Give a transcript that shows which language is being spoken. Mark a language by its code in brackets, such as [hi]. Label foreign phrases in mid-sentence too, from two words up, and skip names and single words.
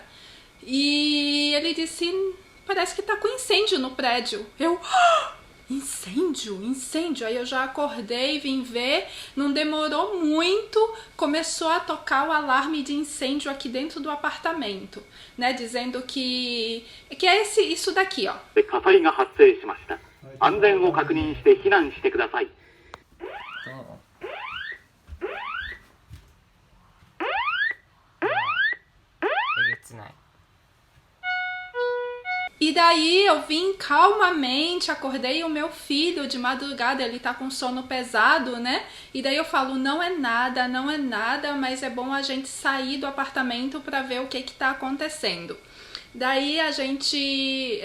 [pt] E ele disse, parece que tá com incêndio no prédio. Incêndio, incêndio. Aí eu já acordei, vim ver, não demorou muito, começou a tocar o alarme de incêndio aqui dentro do apartamento, né, dizendo que é isso daqui, ó. [ja] 火災が発生しました。安全を確認して避難してください。 [pt] えげつない。E daí eu vim calmamente, acordei o meu filho de madrugada, ele tá com sono pesado, né? E daí eu falo, não é nada, mas é bom a gente sair do apartamento para ver o que tá acontecendo. Daí a gente...